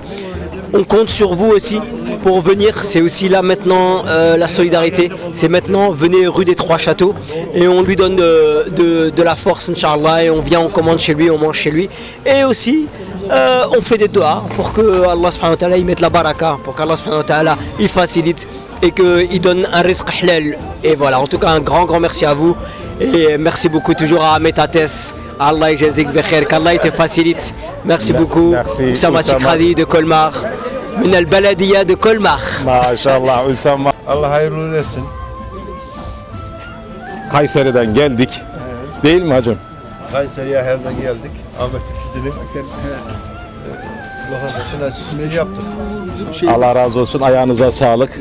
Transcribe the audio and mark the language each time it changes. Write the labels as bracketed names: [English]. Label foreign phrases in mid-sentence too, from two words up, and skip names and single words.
[French] On compte sur vous aussi pour venir, c'est aussi là maintenant la solidarité, c'est maintenant venez rue des Trois Châteaux et on lui donne de la force Inch'Allah et on vient, on commande chez lui, on mange chez lui et aussi on fait des doigts pour que [Arabic] الله سبحانه وتعالى [French] il mette la baraka, pour qu' [Arabic] الله سبحانه وتعالى [French] il facilite et qu'il donne un [Arabic] رزق حلال. [French] Et voilà, en tout cas un grand merci à vous et merci beaucoup toujours à Ahmet Ates. [Arabic] الله يجازيك بخير, [French] qu'Allah te facilite. Merci beaucoup. Merci, Oussama Oussama. Tikradi de Colmar. [Arabic] من البلدية [French] de Colmar. [Turkish] Maşallah Üsama. Allah hayırlı etsin. Kayseri'den geldik. Değil mi hacım? Kayseri'ye herden geldik. Ahmet İkici'nin lokantasını açışını yaptık. Allah razı olsun. Ayağınıza sağlık.